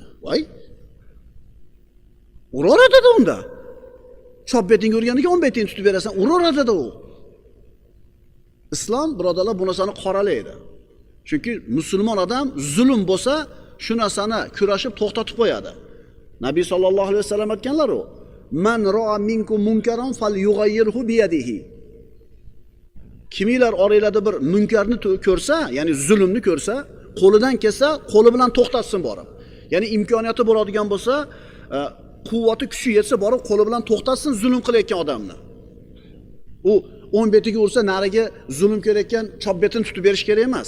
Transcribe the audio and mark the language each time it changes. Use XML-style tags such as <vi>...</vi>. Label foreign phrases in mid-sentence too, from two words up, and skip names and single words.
<uz>Voy. Uraveradi unda. Chop betingga urganiga o'ng betingni tutib berasan, uraveradi u. Islom birodarlar bu narsani qoralaydi. Chunki musulmon odam zulm bo'lsa, shu narsani kurashib to'xtatib qo'yadi. Nabiy</uz> <ar>صلى الله عليه وسلم</ar> <uz>aytganlar u:</uz> <ar>"من رأى منكم منكرا فليغيره بيده."</ar> <uz>Kimlar oranglarda bir munkarni ko'rsa, ya'ni zulmni ko'rsa, qo'lidan kelsa, qo'li bilan to'xtatsin borib. Ya'ni imkoniyati bo'ladigan bo'lsa, quvvati kuchi yetsa borib qo'li bilan to'xtatsin zulm qilayotgan odamni. U o'ng betiga ursa, nariga zulm kelayotgan chop betini tutib berish kerak emas.</uz>